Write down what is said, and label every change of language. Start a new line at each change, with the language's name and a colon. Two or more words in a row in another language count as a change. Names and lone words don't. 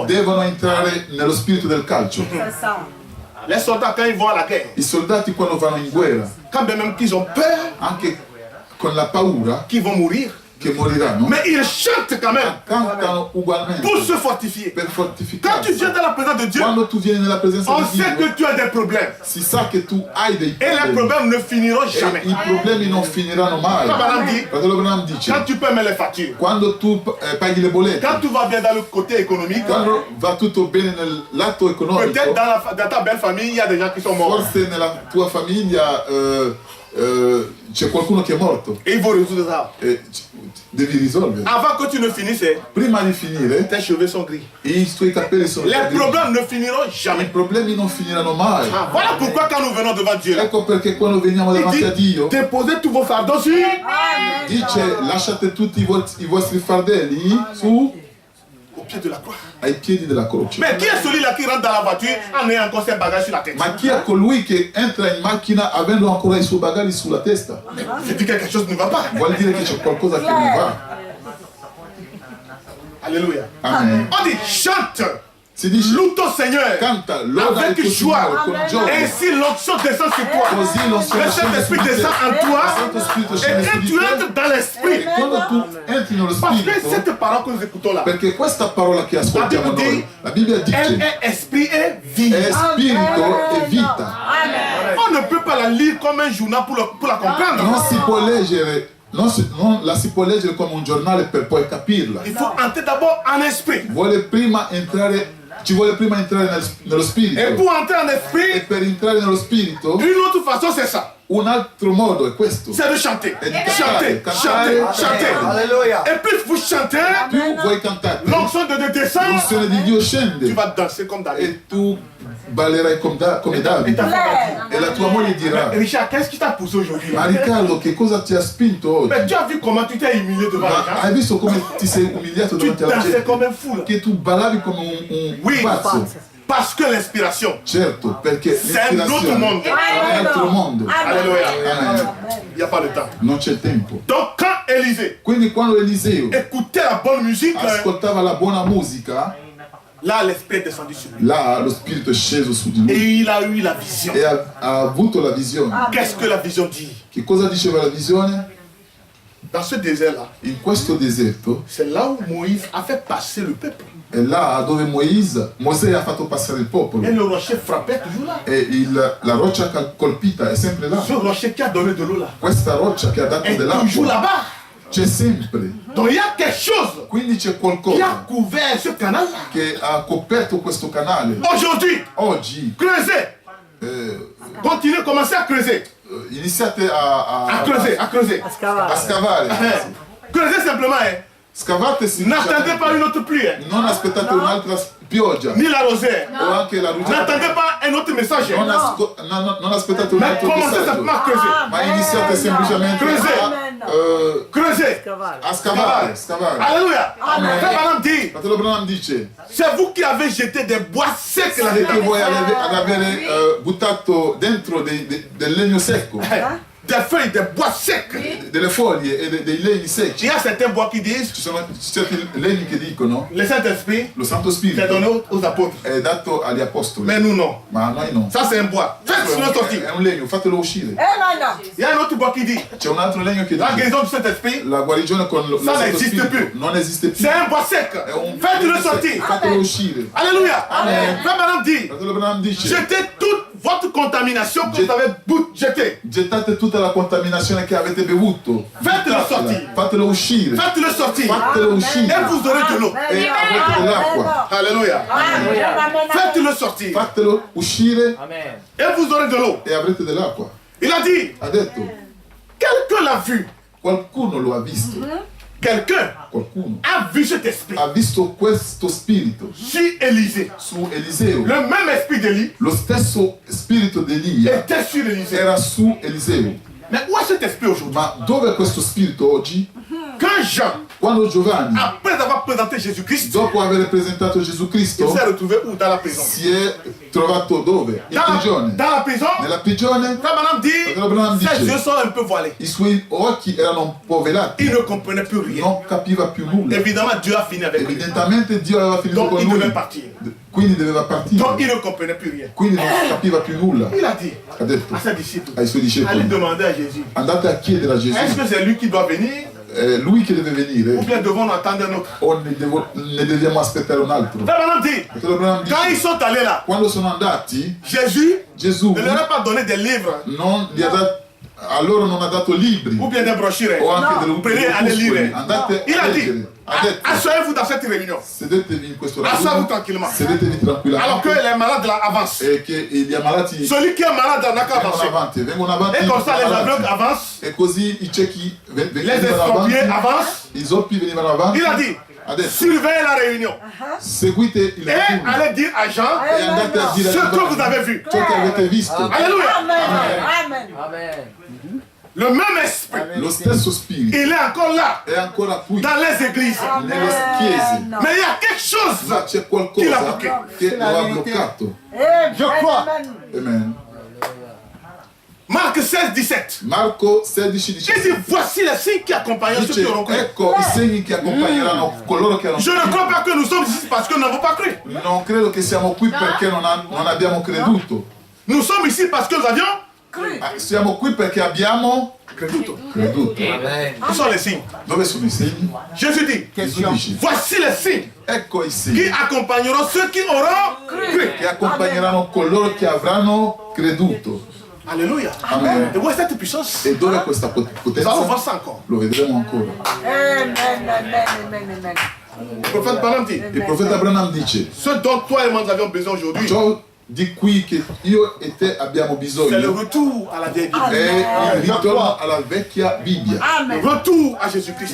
Italian: Devono entrare nello spirito del calcio.
French: C'est ça. Les soldats, quand ils vont à la guerre,
Italian: I soldati quando vanno in guerra,
French: quand bien même qu'ils ont peur
Italian: anche con la paura
French: qu'ils vont mourir,
Italian: che moriranno,
French: mais ils chantent quand même
Italian: cantano ugualmente
French: pour se fortifier.
Italian: per
French: Quand tu
Italian: fortificarsi.
French: viens dans la présence de Dieu,
Italian: Quando tu vieni nella presenza
French: on
Italian: di
French: sait
Italian: Dio,
French: que tu as des problèmes.
Italian: si sa che tu hai dei
French: Et les
Italian: problemi.
French: problèmes ne finiront
Italian: E
French: jamais.
Italian: i problemi non finiranno mai.
French: Frère Branham dit,
Italian: Fratello Branham dice,
French: quand tu paies les factures,
Italian: quando tu paghi le bollette,
French: quand tout va bien dans le côté économique,
Italian: quando va tutto bene nel lato economico,
French: peut-être dans ta belle famille, il y a des gens qui sont morts.
Italian: forse nella tua famiglia c'è qualcuno che è morto
French: Et il faut résoudre ça.
Italian: e devi risolvere.
French: Avant que tu ne finisses,
Italian: Prima di finire,
French: tes cheveux sont gris.
Italian: i suoi capelli sono
French: Les
Italian: grigi.
French: problèmes ne finiront
Italian: I
French: jamais.
Italian: problemi non finiranno mai.
French: Ah, voilà pourquoi quand nous venons devant Dieu, là,
Italian: Ecco perché quando veniamo
French: il
Italian: davanti a
French: dit,
Italian: Dio,
French: déposez tous vos fardeaux sur.
Italian: dice lasciate tutti i vostri fardelli su
French: Au pied de la croix.
Italian: ai piedi della croce.
French: Mais qui est celui-là qui rentre dans la voiture en ayant encore ses bagages sur la tête?
Italian: Ma chi è colui che entra in macchina avendo ancora i suoi bagagli sulla testa?
French: Je dis que quelque chose ne va pas.
Italian: Vuol dire che c'è qualcosa che non va.
French: Alléluia.
Italian: Amen.
French: On dit chante,
Italian: Si dice
French: loue ton Seigneur
Italian: canta, loda il
French: avec
Italian: tuo
French: joie.
Italian: Signore con
French: Et
Italian: gioia.
French: ainsi l'onction descend sur toi.
Italian: Così non
French: Le Saint-Esprit descend en toi.
Italian: Santo Spirito
French: Et
Italian: scende su
French: quand
Italian: di
French: tu
Italian: te.
French: entres dans l'Esprit,
Italian: Quando tu entri nello
French: parce que
Italian: Spirito,
French: cette parole que nous écoutons là,
Italian: perché questa parola che ascoltiamo La Bibbia noi, la Bibbia
French: elle
Italian: dice
French: est esprit et vie.
Italian: è spirito e vita.
French: On ne peut pas la lire comme un journal pour la comprendre.
Italian: Non si può leggere, non la si può leggere come un giornale per poi capirla.
French: Il faut entrer d'abord en esprit.
Italian: Ci vuole prima entrare nello
French: Et
Italian: spirito.
French: pour entrer en
Italian: E
French: esprit,
Italian: per entrare nello spirito,
French: une autre façon c'est ça.
Italian: un altro modo è questo.
French: C'est de chanter.
Italian: E di
French: Chanter,
Italian: cantare,
French: chanter, chanter. Alléluia. Et plus vous chantez,
Italian: Più voi cantate,
French: l'onction de Dieu descend.
Italian: l'unzione di Dio
French: Tu
Italian: scende
French: vas danser comme David.
Italian: e tu ballerai come
French: Et ta
Italian: Davide.
French: femme va dire,
Italian: E la tua moglie dirà:
French: Richard, qu'est-ce qui t'a poussé aujourd'hui?
Italian: ma Riccardo, che cosa ti ha spinto
French: Mais
Italian: oggi?
French: tu as vu comment tu t'es humilié devant les
Italian: Ma
French: gens?
Italian: hai visto come ti sei umiliato
French: Tu
Italian: davanti alla
French: dansais
Italian: gente?
French: comme un fou là.
Italian: Che tu ballavi come un
French: Oui,
Italian: pazzo.
French: parce que l'inspiration,
Italian: Certo, perché
French: c'est un autre monde.
Italian: è un altro mondo.
French: Alléluia.
Italian: Amen.
French: Il n'y a pas de temps.
Italian: Non c'è tempo.
French: Donc quand Élisée
Italian: Quindi quando Eliseo
French: écoutait la bonne musique,
Italian: ascoltava la buona musica,
French: là l'esprit est descendu sur lui.
Italian: là lo spirito è sceso su di
French: Et
Italian: lui
French: il a eu la vision.
Italian: e ha avuto la visione.
French: Qu'est-ce que la vision dit?
Italian: Che cosa diceva la visione?
French: Dans ce désert-là,
Italian: in questo deserto
French: c'est là où Moïse a fait passer le peuple.
Italian: è là dove Mosè ha fatto passare il popolo
French: Et le rocher frappait toujours là.
Italian: e la roccia colpita è sempre là.
French: Ce rocher qui a donné de l'eau là
Italian: Questa roccia che ha dato
French: est toujours
Italian: dell'acqua
French: là-bas.
Italian: c'è sempre.
French: Donc il y a quelque chose
Italian: Quindi c'è
French: qui a
Italian: qualcosa
French: couvert ce canal-là.
Italian: che ha coperto questo canale.
French: Aujourd'hui,
Italian: Oggi
French: creusez. Continuez, commencez à creuser.
Italian: iniziate
French: À creuser, à creuser.
Italian: a scavare.
French: Creusez simplement. Hein.
Italian: Scavate
French: N'attendez pas une autre pluie. Hein.
Italian: non aspettate un'altra pioggia
French: Ni la rosée.
Italian: o anche la rugiada.
French: N'attendez pas un autre message.
Italian: Non,
French: Hein.
Italian: non aspettate un
French: Mais
Italian: altro
French: commencez
Italian: messaggio,
French: simplement à creuser.
Italian: ma iniziate semplicemente
French: Creusez.
Italian: a scavare.
French: Alléluia. Frère Branham dit,
Italian: Fratello Branham dice
French: c'est vous qui avez jeté des bois secs
Italian: che
French: là-dedans.
Italian: voi ad avere buttato dentro del legno secco,
French: Des feuilles, des bois secs.
Italian: delle foglie e dei legni
French: Il
Italian: secchi.
French: y a certains bois qui disent,
Italian: Ci sono certi legni che dicono
French: le Saint-Esprit,
Italian: lo Santo
French: c'est
Italian: Spirito
French: donné aux apôtres.
Italian: è dato agli apostoli,
French: Mais nous non.
Italian: ma a noi no.
French: Ça c'est un bois. Faites-le sortir.
Italian: È un legno, fatelo uscire.
French: Il y a un autre bois qui dit,
Italian: C'è un altro legno che
French: la
Italian: dice
French: guérison du Saint-Esprit,
Italian: la guarigione con lo
French: Ça
Italian: Santo
French: n'existe
Italian: Spirito più. non esiste più.
French: c'est un bois sec.
Italian: È un
French: Faites-le sortir.
Italian: Fatelo uscire.
French: Alléluia. Frère Branham dit,
Italian: Fratello Branham dice
French: jetez toute votre contamination que vous avez jetée.
Italian: gettate tutta la contaminazione che avete bevuto.
French: Faites-le sortir.
Italian: Fatelo uscire.
French: Faites-le sortir.
Italian: Fatelo uscire.
French: Et vous aurez de l'eau.
Italian: E avrete dell'acqua.
French: Alléluia. Faites-le sortir.
Italian: Fatelo uscire
French: Amen. Et vous aurez de l'eau.
Italian: e avrete dell'acqua.
French: Il a dit,
Italian: Ha detto,
French: quelqu'un l'a vu.
Italian: qualcuno lo ha visto.
French: Quelqu'un
Italian: Qualcuno
French: a vu cet esprit
Italian: ha visto questo spirito
French: sur Élisée.
Italian: su Eliseo.
French: Le même esprit d'Élie
Italian: Lo stesso spirito di Elia
French: était sur Élisée.
Italian: era su Eliseo.
French: Mais où est cet esprit aujourd'hui?
Italian: Ma dove è questo spirito oggi?
French: Quand Jean,
Italian: Quando Giovanni,
French: après avoir présenté Jésus-Christ,
Italian: dopo aver presentato Gesù
French: il
Italian: Cristo,
French: s'est retrouvé où? Dans la prison.
Italian: si è trovato dove? In prigione.
French: Dans la prison,
Italian: Nella prigione
French: Frère Branham dit, Frère Branham ses
Italian: dice,
French: yeux sont un peu voilés.
Italian: i suoi occhi erano un po' velati,
French: Il ne comprenait plus rien.
Italian: non capiva più nulla.
French: Évidemment, Dieu a fini avec lui.
Italian: Evidentemente Dio aveva finito
French: Donc
Italian: con
French: il
Italian: lui,
French: devait partir.
Italian: quindi doveva partire,
French: Donc il ne comprenait plus rien.
Italian: quindi non capiva più nulla.
French: Il a dit
Italian: Ha detto
French: à ses disciples,
Italian: ai suoi
French: allez
Italian: discepoli,
French: demander à Jésus,
Italian: andate a chiedere a
French: est-ce
Italian: Gesù,
French: que c'est lui qui doit venir
Italian: è lui che deve
French: ou
Italian: venire
French: bien devons-nous attendre un autre?
Italian: o ne dobbiamo aspettare un altro?
French: Frère Branham dit,
Italian: Fratello Branham
French: quand ils
Italian: dice,
French: sont allés là,
Italian: quando sono andati,
French: Jésus
Italian: Gesù
French: ne leur a pas donné des livres
Italian: non gli ha dato, a loro non ha dato libri
French: ou bien des brochures.
Italian: o anche delle
French: Prenez, allez
Italian: opuscoli.
French: lire.
Italian: Andate
French: Il a a dit,
Italian: leggere. Ha detto,
French: asseyez-vous dans cette réunion.
Italian: sedetevi in questo
French: Asseyez-vous
Italian: raduno,
French: tranquillement.
Italian: sedetevi
French: Alors que
Italian: tranquillamente
French: les malades là avancent.
Italian: e che gli ammalati
French: Celui qui est malade n'a qu'à avancer.
Italian: vengono avanti
French: Et comme ça, les
Italian: avanti.
French: aveugles avancent,
Italian: E così i ciechi
French: les
Italian: venivano
French: estropiés
Italian: avanti,
French: avancent.
Italian: i zoppi venivano avanti.
French: Il a dit,
Italian: Ha detto,
French: surveillez la réunion.
Italian: seguite il
French: Et
Italian: raduno
French: allez dire à Jean
Italian: e andate a dire
French: ce
Italian: a
French: que vous avez vu.
Italian: ciò che avete visto.
French: Alléluia.
Italian: Amen. Amen.
French: Le même esprit,
Italian: Lo stesso spirito
French: il est encore là,
Italian: è ancora qui
French: dans les églises.
Italian: nelle chiese,
French: Mais il y a quelque chose.
Italian: ma c'è Chi l'ha qualcosa bloccato? che lo ha bloccato.
French: Je crois.
Italian: Amen.
French: Marc 16, 17.
Italian: Marco 16,
French: Il
Italian: 17
French: dit, voici les signes qui accompagneront ceux qui
Italian: dice,
French: auront cru.
Italian: ecco i segni che accompagneranno coloro che hanno
French: Je ne crois pas que nous sommes ici parce que nous n'avons pas cru.
Italian: Non credo che siamo qui perché non abbiamo creduto.
French: Nous sommes ici parce que nous avions
Italian: Siamo qui perché abbiamo creduto. creduto. Amen.
French: Où sont les signes?
Italian: Dove sono i segni?
French: Jésus dit,
Italian: Gesù dice,
French: voici les signes
Italian: ecco i
French: qui
Italian: segni
French: accompagneront ceux qui auront cru.
Italian: che accompagneranno coloro che avranno creduto.
French: Alléluia.
Italian: Amen.
French: Et où est cette puissance?
Italian: E dove è questa
French: Nous allons voir
Italian: potenza?
French: ça encore.
Italian: Lo vedremo ancora.
French: Amen, amen, amen, amen. Le prophète Branham dit,
Italian: Il profeta Branham dice,
French: ce dont toi et moi nous avions besoin aujourd'hui,
Italian: ciò di cui che io e te abbiamo
French: c'est le
Italian: bisogno
French: retour à la vieille Bible.
Italian: è il ritorno alla vecchia Bibbia,
French: Le retour à Jésus-Christ.